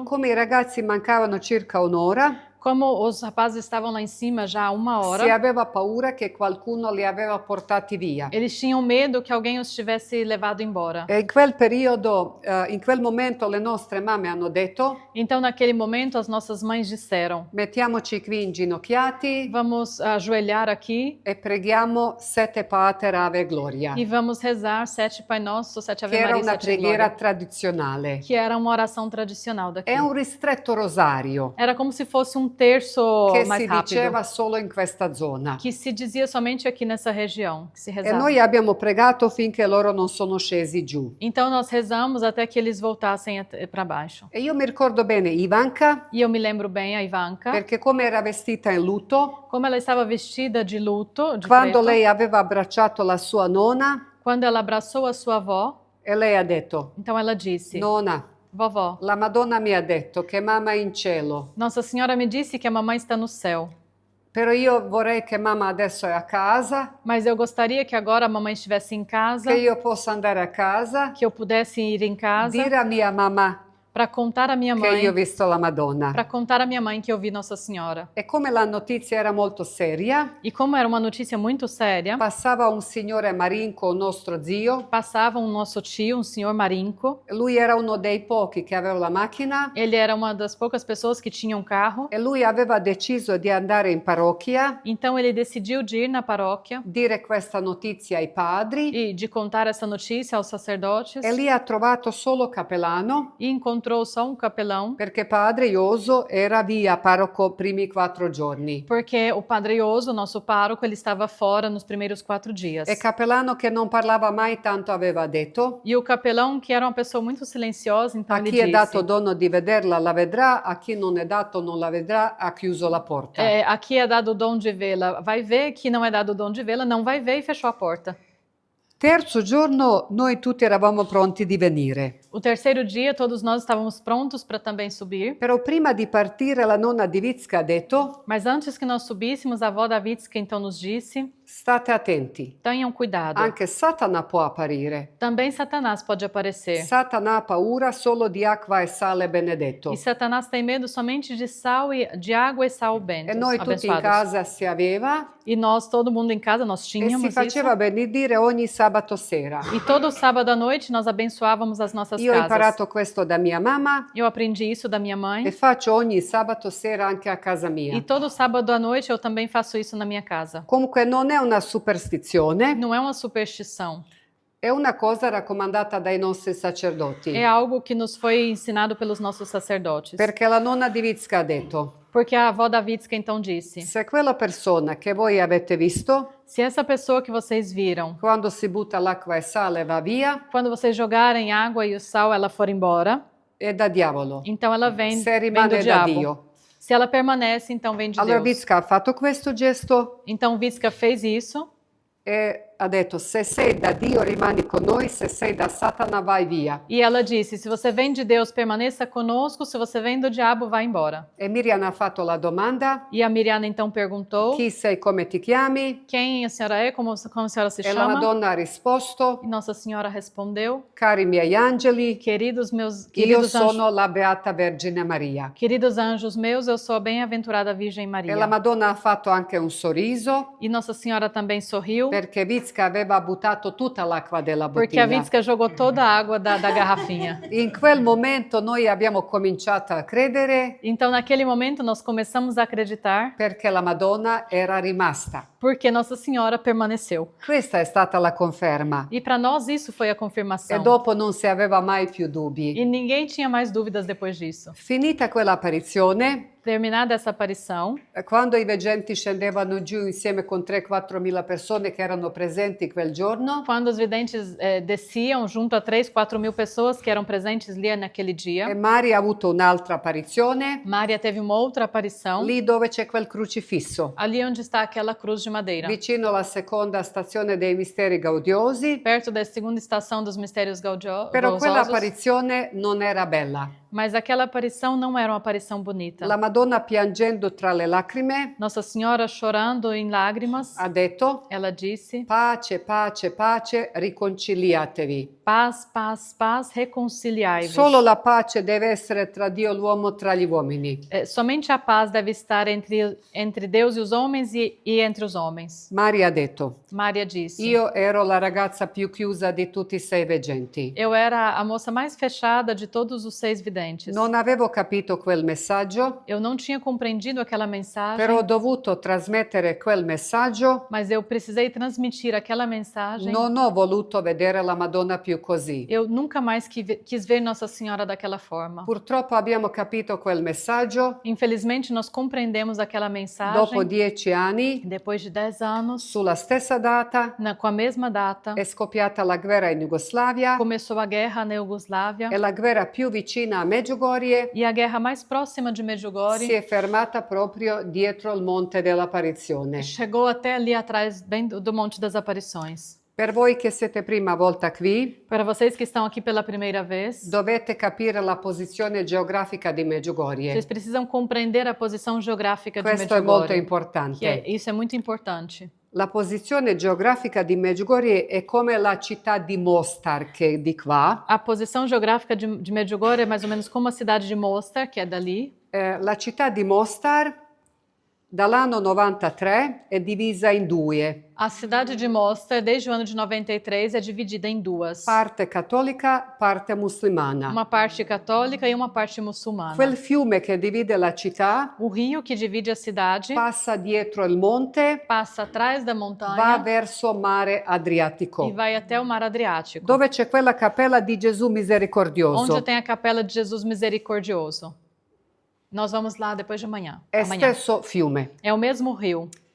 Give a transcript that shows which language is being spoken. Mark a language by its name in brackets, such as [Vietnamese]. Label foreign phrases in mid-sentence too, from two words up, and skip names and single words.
[Italian] come i ragazzi mancavano circa un'ora, [Portuguese] como os rapazes estavam lá em cima já há uma [Italian] si [Portuguese] hora, [Italian] aveva paura che qualcuno li aveva portati via. [Portuguese] eles tinham medo que alguém os tivesse levado embora. [Italian] E in quel periodo, in quel momento le nostre mamme hanno detto [Portuguese] Então, naquele momento, as nossas mães disseram: [Italian] mettiamoci qui inginocchiati [Portuguese] vamos ajoelhar aqui [Italian] e preghiamo sette Pater Ave Gloria, [Portuguese] e vamos rezar 7 Pai Nosso, 7 Ave [Italian] che era [Portuguese] Maria, [Italian] una [Portuguese] 7 [Italian] preghiera [Portuguese] Glória, [Italian] tradizionale. [Portuguese] que era uma oração tradicional daqui. [Italian] È un ristretto rosario [Portuguese] Era como se fosse terço [Italian] che [Portuguese] mais [Italian] si [Portuguese] rápido, [Italian] diceva solo in questa zona. [Portuguese] que se dizia somente aqui nessa região, que se [Italian] E [Portuguese] rezava. [Italian] noi abbiamo pregato finché loro non sono scesi giù. [Portuguese] Então nós rezamos até que eles voltassem para baixo. [Italian] E io mi ricordo bene Ivanka, [Portuguese] E eu me lembro bem a Ivanka, [Italian] perché come era vestita in lutto, [Portuguese] como ela estava vestida de luto, de [Italian] quando [Portuguese] preto, [Italian] lei aveva abbracciato la sua nona, [Portuguese] quando ela abraçou a sua avó, [Italian] e lei ha detto, [Portuguese] então ela disse: [Italian] nona, [Portuguese] vovó, [Italian] la Madonna mi ha detto che mamma è in cielo, [Portuguese] Nossa Senhora me disse que a mamãe está no céu, [Italian] però io vorrei che mamma adesso è a casa, [Portuguese] mas eu gostaria que agora a mamãe estivesse em casa, [Italian] che io possa andare a casa, [Portuguese] que eu pudesse ir em casa [Italian] dire a mia mamma [Portuguese] para contar a minha [Italian] che io ho [Portuguese] mãe, [Italian] visto la Madonna. [Portuguese] para contar a minha mãe que eu vi Nossa Senhora. [Italian] E come la notizia era molto seria, [Portuguese] E como era uma notícia muito séria, [Italian] passava un signore Marinco, un nostro zio, [Portuguese] passava um nosso tio, um senhor Marinco. [Italian] lui era uno dei pochi che aveva la macchina [Portuguese] Ele era uma das poucas pessoas que tinha um carro. [Italian] e lui aveva deciso di andare in parrocchia, [Portuguese] Então ele decidiu de ir na paróquia [Italian] dire questa notizia ai padri [Portuguese] e de contar essa notícia aos sacerdotes. [Italian] e lì ha trovato solo capellano [Portuguese] E encontrou só um capelão, [Italian] perché padre Ioso era via parroco primi 4 giorni. [Portuguese] porque o Padre Ioso, nosso pároco, ele estava fora nos primeiros 4 dias. [Italian] E capellano che non parlava mai tanto aveva detto, [Portuguese] E o capelão, que era uma pessoa muito silenciosa, então [Italian] a [Portuguese] ele [Italian] chi è dato [Portuguese] disse: [Italian] dono di vederla la vedrà, a chi non è dato non la vedrà, ha chiuso la porta. [Portuguese] aqui é dado o dom de vê-la, vai ver, que não é dado o dom de vê-la, não vai ver, e fechou a porta. [Italian] Terzo giorno noi tutti eravamo pronti di venire, [Portuguese] O terceiro dia, todos nós estávamos prontos para também subir. [Italian] però prima di partire la nonna di Vizca ha detto, [Portuguese] Mas antes que nós subíssemos, a avó da Vitska então nos disse: [Italian] state attenti, [Portuguese] tenham cuidado. [Italian] anche Satana può apparire. [Portuguese] Também Satanás pode aparecer. [Italian] Satana ha paura solo di acqua e sale benedetto. [Portuguese] E Satanás tem medo somente de sal e de água e sal bentos, [Italian] E noi tutti in [Portuguese] abençoados. [Italian] casa si aveva [Portuguese] E nós, todo mundo em casa, nós [Italian] e [Portuguese] tínhamos [Italian] si faceva [Portuguese] isso. [Italian] benedire ogni sabato sera. [Portuguese] E todo sábado à noite nós abençoávamos as nossas [Italian] Io ho [Portuguese] casas. [Italian] imparato questo da mia mamma [Portuguese] Eu aprendi isso da minha [Italian] e [Portuguese] mãe. [Italian] faccio ogni sabato sera anche a casa mia. [Portuguese] E todo sábado à noite eu também faço isso na minha casa. [Italian] Comunque non è una superstizione, [Portuguese] Não é uma superstição. [Italian] è una cosa raccomandata dai nostri sacerdoti. [Portuguese] É algo que nos foi ensinado pelos nossos sacerdotes. [Italian] Perché la nonna di Vizca ha detto, [Portuguese] Porque a avó da Vitska então disse: [Italian] se quella persona che voi avete visto, [Portuguese] se essa pessoa que vocês viram, [Italian] quando si butta l'acqua e sale va via, [Portuguese] quando vocês jogarem água e o sal, ela for embora, [Italian] è da diavolo. [Portuguese] então ela vem, [Italian] Se [Portuguese] vem [Italian] rimane [Portuguese] do [Italian] da [Portuguese] diabo. [Italian] Dio. [Portuguese] Se ela permanece, então vem de [Italian] Allora [Portuguese] Deus. [Italian] Vizca ha fatto questo gesto [Portuguese] Então Vitska fez isso [Italian] e ha detto, se sei da Dio rimani con noi, se sei da Satana vai via. [Portuguese] E ela disse: se você vem de Deus, permaneça conosco, se você vem do diabo, vá embora. [Italian] E Miriam ha fatto la domanda, [Portuguese] E a Miriam então perguntou: [Italian] chi sei, come ti chiami? [Portuguese] quem a senhora é, como a senhora se [Italian] E la [Portuguese] chama? [Italian] Madonna ha risposto, [Portuguese] E Nossa Senhora respondeu: [Italian] cari miei angeli, [Portuguese] queridos [Italian] io [Portuguese] anjos, [Italian] sono la Beata Vergine Maria. [Portuguese] queridos anjos meus, eu sou a bem-aventurada Virgem [Italian] E la [Portuguese] Maria. [Italian] Madonna ha fatto anche un sorriso, [Portuguese] E Nossa Senhora também sorriu, [Italian] perché Vizca aveva buttato tutta l'acqua della [Portuguese] porque a [Italian] bottiglia. [Portuguese] Vitska jogou toda a água da garrafinha. [Italian] In quel momento noi abbiamo cominciato a credere [Portuguese] Então, naquele momento, nós começamos a acreditar, [Italian] perché la Madonna era rimasta. [Portuguese] porque Nossa Senhora permaneceu. [Italian] Questa è stata la conferma. [Portuguese] E para nós isso foi a [Italian] E [Portuguese] confirmação. [Italian] dopo non si aveva mai più dubbi. [Portuguese] E ninguém tinha mais dúvidas depois disso. [Italian] Finita quell'apparizione, [Portuguese] Terminada essa aparição, [Italian] quando i veggenti scendevano giù insieme con 3-4 mila persone che erano presenti quel giorno, [Portuguese] quando os videntes desciam junto a 3-4 mil pessoas que eram presentes ali naquele [Italian] e [Portuguese] dia, [Italian] Maria ha avuto un'altra apparizione, [Portuguese] Maria teve uma outra aparição, [Italian] lì dove c'è quel crocifisso, [Portuguese] ali onde está aquela cruz de madeira, [Italian] vicino alla seconda stazione dei misteri gaudiosi, [Portuguese] perto da segunda estação dos mistérios [Italian] però quella [Portuguese] gozosos, [Italian] apparizione non era bella. [Portuguese] mas aquela aparição não era uma aparição bonita. [Italian] La Madonna piangendo tra le lacrime [Portuguese] Nossa Senhora chorando em lágrimas, [Italian] ha detto, [Portuguese] ela disse: [Italian] pace, pace, pace, riconciliatevi. [Portuguese] paz, paz, paz, reconciliai-vos. [Italian] Solo la pace deve essere tra Dio e l'uomo, tra gli uomini. [Portuguese] Somente a paz deve estar entre Deus e os homens e entre os homens. [Italian] Maria ha detto, [Portuguese] Maria disse: [Italian] io ero la ragazza più chiusa di tutti i 6 veggenti. [Portuguese] eu era a moça mais fechada de todos os 6 videntes. [Italian] Non avevo capito quel messaggio, [Portuguese] Eu não tinha compreendido aquela mensagem, [Italian] però ho dovuto trasmettere quel messaggio. [Portuguese] mas eu precisei transmitir aquela mensagem. [Italian] Non ho voluto vedere la Madonna più così. [Portuguese] Eu nunca mais quis ver Nossa Senhora daquela forma. [Italian] Purtroppo abbiamo capito quel messaggio [Portuguese] Infelizmente, nós compreendemos aquela mensagem [Italian] dopo 10 anni, [Portuguese] depois de 10 anos, [Italian] sulla stessa data, [Portuguese] com a mesma data. [Italian] è scoppiata la guerra in Jugoslavia [Portuguese] Começou a guerra na Iugoslávia [Italian] e la guerra più vicina a Medjugorje [Portuguese] e a guerra mais próxima de [Italian] si [Portuguese] Medjugorje [Italian] è fermata proprio dietro il monte dell'apparizione. [Portuguese] chegou até ali atrás, bem do Monte das Aparições. [Italian] Per voi che siete prima volta qui, [Portuguese] Para vocês que estão aqui pela primeira vez, [Italian] dovete capire la posizione geografica di Medjugorje. [Portuguese] vocês precisam compreender a posição geográfica de [Italian] Questo è molto [Portuguese] Medjugorje. [Italian] importante. [Portuguese] Isso é muito importante. [Italian] La posizione geografica di Medjugorje è come la città di Mostar, che è di qua. [Portuguese] A posição geográfica de Medjugorje é mais ou menos como a cidade de Mostar, que é dali. [Italian] La città di Mostar, dall'anno 93, è divisa in due. [Portuguese] A cidade de Mostar, desde o ano de 93, é dividida em duas. [Italian] Parte cattolica, parte musulmana. [Portuguese] Uma parte católica e uma parte muçulmana. [Italian] Quel fiume che divide la città [Portuguese] O rio que divide a cidade [Italian] passa dietro il monte, [Portuguese] passa atrás da [Italian] va [Portuguese] montanha [Italian] verso mare [Portuguese] e [Italian] Adriatico, [Portuguese] vai até o mar Adriático, [Italian] dove c'è quella cappella di Gesù [Portuguese] onde [Italian] misericordioso. [Portuguese] tem a capela de Jesus Misericordioso. Nós vamos lá depois de amanhã. [Italian] È [Portuguese] Amanhã. [Italian] stesso fiume. [Portuguese] É o mesmo rio.